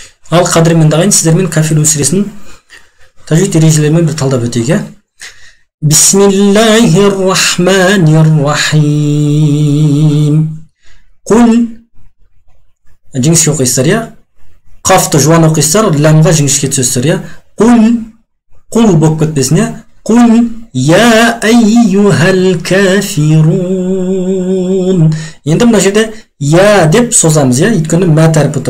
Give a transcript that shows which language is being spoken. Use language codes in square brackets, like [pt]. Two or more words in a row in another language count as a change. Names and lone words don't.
[kk] Ал қадірмен дағайын сіздермен кафирун сүресінің тажвид ережелерімен бір талдап өтейік. [ar] بسم الله الرحمن الرحيم. [kk] Құл жіңішке оқисыздар, қафты жуан оқисыздар, ләмға жіңішке түсесіздер. Құл болып кетпесін. [ar] قل يا أيها الكافرون. [kk] Енді мына жерде я деп созамыз, өйткені мәт әрпі тұр.